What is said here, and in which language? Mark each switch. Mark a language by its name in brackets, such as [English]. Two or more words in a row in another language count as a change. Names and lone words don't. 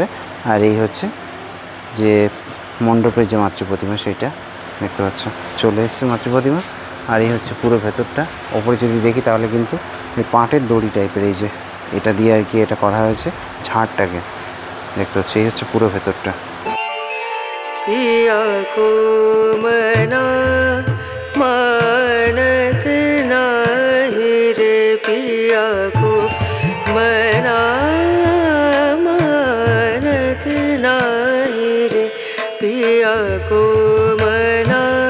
[Bangla] আর এই হচ্ছে যে মণ্ডপের যে মাতৃ প্রতিমা সেটা দেখতে পাচ্ছ চলে এসছে মাতৃ প্রতিমা। আর এই হচ্ছে পুরো ভেতরটা। ওপরে যদি দেখি তাহলে কিন্তু এই পাটের দড়ি টাইপের এই যে এটা দিয়ে আর কি এটা করা হয়েছে ঝাড়টাকে দেখতে হচ্ছে। এই হচ্ছে পুরো ভেতরটা। [Hindi] पिया को मना मानत नाही रे, पिया को मना मानत नाही रे, पिया को मना